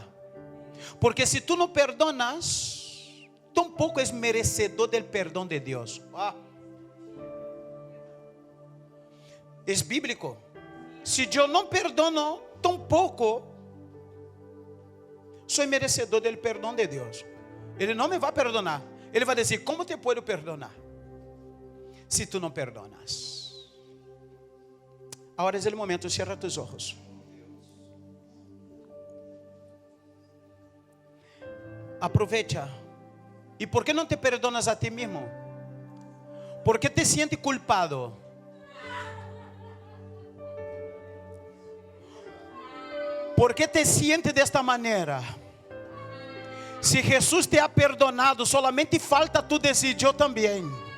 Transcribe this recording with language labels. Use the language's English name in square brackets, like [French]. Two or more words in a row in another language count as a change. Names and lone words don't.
[Portuguese] Porque se tu não perdonas, tampouco és merecedor do perdão de Deus. É bíblico. Se eu não perdono, tampouco sou merecedor do perdão de Deus. Ele não me vai perdonar. Ele vai dizer: [Spanish] como te puedo perdonar se tu não perdonas? [Portuguese] Agora é o momento, [Spanish] cierra tus ojos. [Portuguese] Aproveita. E por que não te perdonas a ti mesmo? [Spanish] ¿Por qué te sientes culpado? ¿Por qué te sientes de esta manera? Si Jesús te ha perdonado, solamente falta tú decir: yo también.